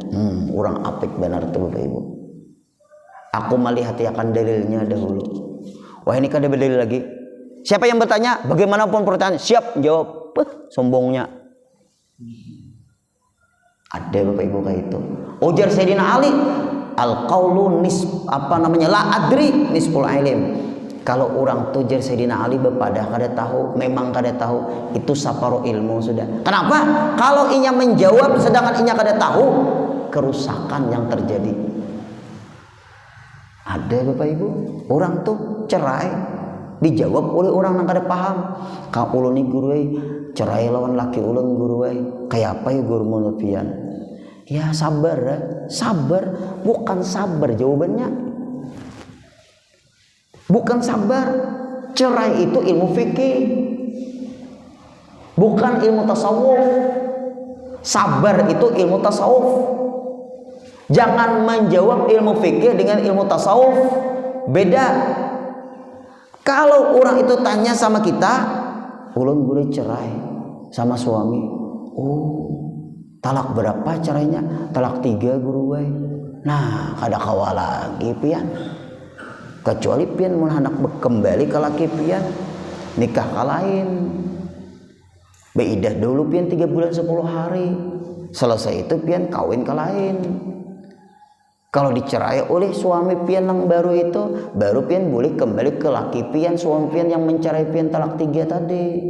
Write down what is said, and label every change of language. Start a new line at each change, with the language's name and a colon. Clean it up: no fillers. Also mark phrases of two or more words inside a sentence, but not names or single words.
Indonesian: Orang apik benar tuh Bapak Ibu. Aku melihat akan dalilnya dahulu. Wah, ini kan ada dalil lagi. Siapa yang bertanya, bagaimanapun pertanyaan, siap jawab. Sombongnya. Ada Bapak Ibu kayak itu.
Arabic: Ujar Sayyidina Ali, القول لا أدري نصف العلم.
Banjar: Kalau orang tujar Sayyidina Ali bepadah kada tahu, memang kada tahu, itu saparuh ilmu sudah.
Indonesian: Kenapa?
Banjar: Kalau inya menjawab sedangkan inya kada tahu, kerusakan yang terjadi.
Indonesian: Ada Bapak Ibu, orang tuh cerai dijawab oleh orang yang
Banjar: kada paham. Ka ulun ni guru cerai lawan laki ulun guru kayak apa ya guru menurut pian?
Indonesian: Ya sabar, sabar, bukan sabar jawabannya. Bukan sabar. Cerai itu ilmu fikih, bukan ilmu tasawuf. Sabar itu ilmu tasawuf. Jangan menjawab ilmu fikih dengan ilmu tasawuf. Beda. Kalau orang itu tanya sama kita, ulun boleh cerai sama suami. Oh, talak berapa caranya? Talak 3 guru wae.
Banjar: Nah, kada kawa lagi pian. Kecuali pian mun hendak kembali ke laki pian, nikah kalain. Beidah dulu pian 3 bulan 10 hari. Selesai itu pian kawin kalain. Kalau dicerai oleh suami pian yang baru itu, baru pian boleh kembali ke laki pian, suami pian yang mencerai pian talak 3 tadi.